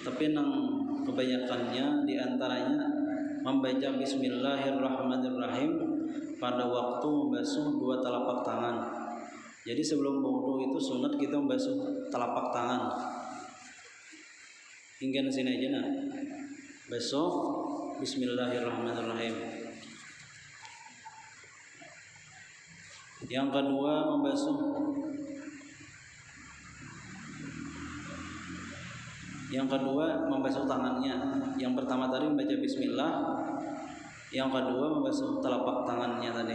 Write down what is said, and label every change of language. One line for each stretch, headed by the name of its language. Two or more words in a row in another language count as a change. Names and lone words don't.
Indonesian: tapi nang kebanyakannya diantaranya membaca Bismillahirrahmanirrahim pada waktu membasuh dua telapak tangan. Jadi sebelum wudu itu sunat kita membasuh telapak tangan. Hingga di sini aja nah. Basuh Bismillahirrahmanirrahim. Yang kedua membasuh tangannya. Yang pertama tadi membaca bismillah, yang kedua membasuh telapak tangannya tadi.